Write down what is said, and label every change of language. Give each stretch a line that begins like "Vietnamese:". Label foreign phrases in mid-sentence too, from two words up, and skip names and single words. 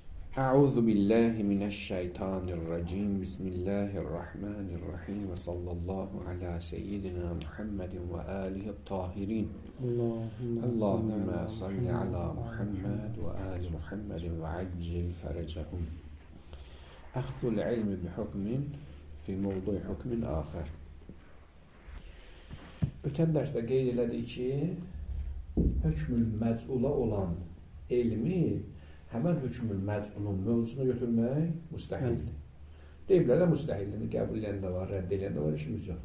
Arabic: أعوذ بالله من الشيطان الرجيم. بسم الله الرحمن الرحيم وصلى الله على سيدنا محمد وآله الطاهرين. اللهم صل على محمد وآل محمد وعجل فرجهم. أخذ العلم بحكم في موضوع حكم آخر.
Azerbaijani: Ötən dərsdə qeyd elədik ki, hökmül məzula olan elmi həmən hökmül məzulun mövzusuna götürmək müstəhildir. Deyiblər də müstəhildir, qəbul edən də var, rədd edən də var, işimiz yox.